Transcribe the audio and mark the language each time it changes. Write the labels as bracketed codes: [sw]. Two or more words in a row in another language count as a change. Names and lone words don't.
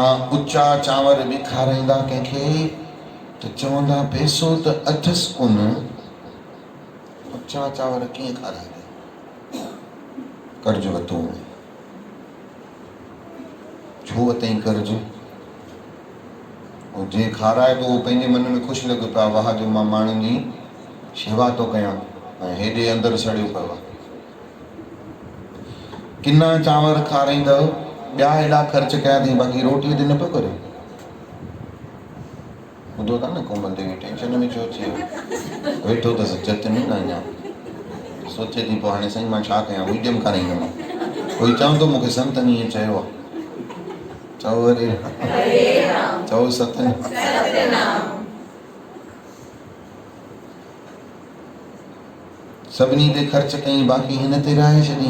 [sd] ऊचा चांवर बि खाराईंदा कंहिंखे त चवंदा पैसो त अथसि कोन, ऊचा चांवर कीअं खाराईंदे, कर्ज वरितो, छो वरितई कर्ज? ऐं जे खाराए थो उहो पंहिंजे मन में ख़ुशि लॻो पियो आहे, वाह जो मां माण्हुनि जी शेवा थो कयां, ऐं हेॾे अंदरि सड़ियो पियो आहे। किना चांवर खाराईंदव, ॿिया हेॾा ख़र्च कया अथई, बाक़ी रोटीअ ते न पियो करे। ॿुधो था न कोमल देवी टेंशन में छो अची वियो, वेठो अथसि चतनी न अञा, सोचे थी पोइ हाणे साईं मां छा कयां, मीडियम खाराईंदमि। कोई चवंदो मूंखे संतनि ईअं चयो आहे, चओ हरे राम, चओ सतनाम। सभिनी ते ख़र्च कई, बाक़ी हिन ते राहे छॾी।